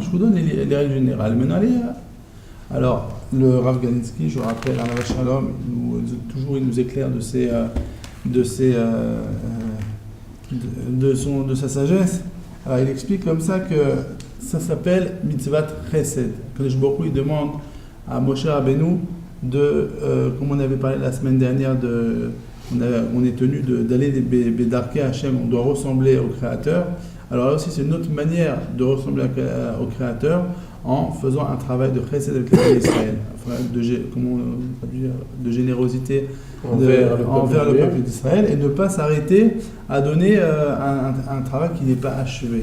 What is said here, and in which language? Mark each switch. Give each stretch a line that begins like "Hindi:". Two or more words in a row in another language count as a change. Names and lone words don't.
French: Je vous donne les règles générales. Maintenant, alors, le Rav Galinsky, je rappelle,
Hebrew: עליו השלום,
French: il nous éclaire de sa sagesse. Alors, il explique comme ça que ça s'appelle
Hebrew: מצוות חסד. קדוש ברוך הוא,
French: il demande à Moshe Rabbeinu comme on avait parlé la semaine dernière, on est tenu d'aller
Hebrew: בדרכי השם,
French: on doit ressembler au Créateur. Alors là aussi, c'est une autre manière de ressembler au Créateur en faisant un travail de chesed avec le peuple d'Israël, de générosité envers le peuple d'Israël, et ne pas s'arrêter à donner un travail qui n'est pas achevé.